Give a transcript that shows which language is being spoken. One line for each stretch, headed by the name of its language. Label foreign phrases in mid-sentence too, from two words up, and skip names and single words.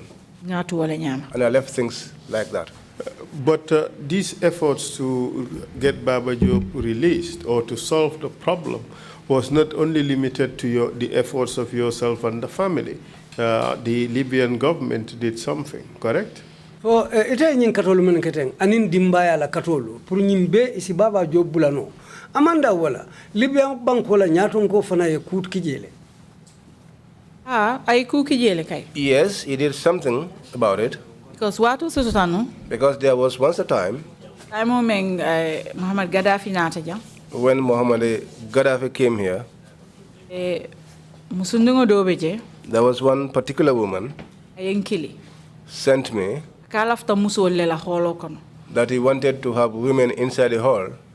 English: And I left things like that. But these efforts to get Baba Jobe released or to solve the problem was not only limited to the efforts of yourself and the family. The Libyan government did something, correct? So,
Mandingo: ite nyin katolu men keteng anin dimbaya la katolu pour nyimbe isi Baba Jobe bulano. Amanda wala
English: Libyan bank
Mandingo: wala nyaton ko fana ye kut kijele. Ay ku kijele kay.
English: Yes, he did something about it. Because there was once a time
Mandingo: Muhammad Gaddafi nata ja.
English: When Muhammad Gaddafi came here, there was one particular woman sent me that he wanted to have women inside the hall.